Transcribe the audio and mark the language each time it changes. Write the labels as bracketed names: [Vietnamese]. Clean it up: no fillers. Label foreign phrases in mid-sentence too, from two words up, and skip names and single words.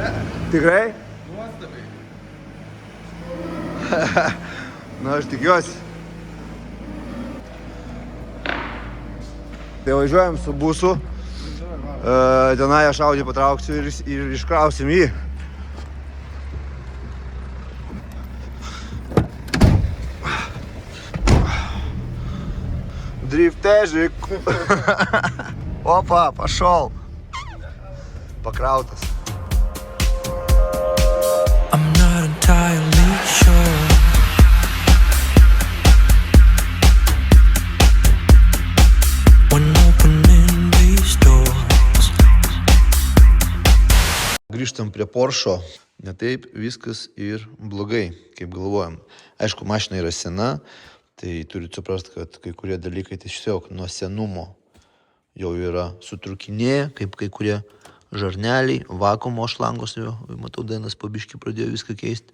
[Lithuanian] Tikrai? Nuostabiai. Nu, aš tikiuosi. Tai važiuojam su busu. Tenai aš Audi patrauksiu ir iškrausim jį. [Russian] Дрифтежик. Опа, пошел. Покраутас. [English] I'm not entirely sure when opening these doors. [Lithuanian] Grįžtam prie Porsche. Ne taip viskas ir blogai, kaip galvojam. Aišku, mašina yra sena. Tai turite suprasti, kad kai kurie dalykai tiesiog nuo senumo jau yra sutrukinėję, kaip kai kurie žarneliai, vakuumo šlangos, jau matau, Dainas po biškį pradėjo viską keisti.